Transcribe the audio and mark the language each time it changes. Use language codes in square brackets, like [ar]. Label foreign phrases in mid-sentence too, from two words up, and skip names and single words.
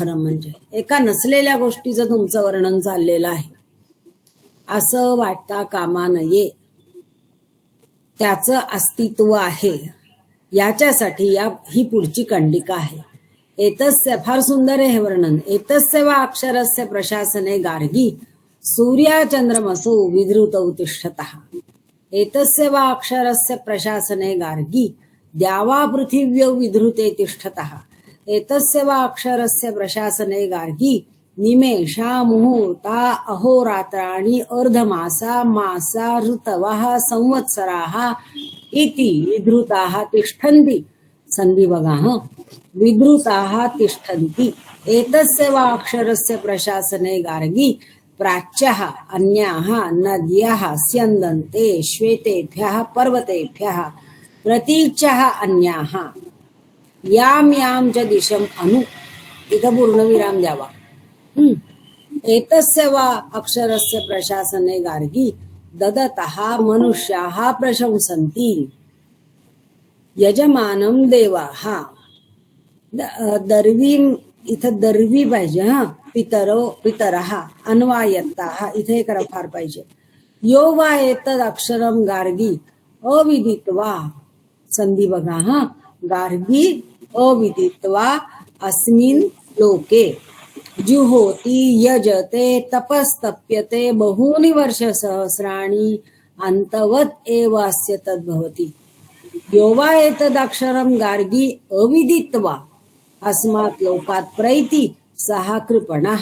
[mr] खरं म्हणजे एका नसलेल्या गोष्टीचं तुमचं वर्णन चाललेलं आहे असं वाटता कामा नये। त्याचं अस्तित्व आहे, याच्यासाठी ही पुढची कंडिका आहे। एतस्य, फार सुंदर आहे हे वर्णन। [sa] एतस्य वा अक्षरस्य प्रशासने गार्गी सूर्याचंद्रमसो विधृतौ तिष्ठतः। एतस्य वा अक्षरस्य प्रशासने गार्गी द्यावा पृथिव्यौ विधृते तिष्ठतः। एतस्य वा अक्षरस्य प्रशासने गार्गी निमेषा मुहूर्ता अहोरात्राणि अर्धमासा मासा ऋतवः संवत्सराः इति विधृताः तिष्ठन्ति [mr] संधी बघा हा. [sa] विद्रुताः तिष्ठन्ति एतस्य वा अक्षरस्य प्रशासने गार्गी प्राच्यः अन्याः नद्यः स्यन्दन्ते श्वेतेभ्यः पर्वतेभ्यः प्रतीच्यः अन्याः याम याम च दिशम अनु. [mr] इथं पूर्णविराम द्यावा. [sa] एतस्य वा अक्षरस्य प्रशासने गार्गी ददतः मनुष्याः प्रशंसन्ति यजमानं देवाः. [mr] दर्वी इथं दर्वी पाहिजे हा. [sa] पितरः अन्वायत्ताः [mr] इथे एक रफार पाहिजे. [sa] यो वा एतद अक्षरम गार्गी अविदित्वा. [mr] संधी बघा हा. [sa] गार्गी अविदित्वा अस्मिन् लोके जुहोति यजते तपस्तप्यते बहूनि वर्षसहस्राणि अन्तवत् एवास्य तद्भवति. यो वा एतदक्षरं गार्गी अविदित्वा अस्मात् लोकात् प्रैति सः कृपणः.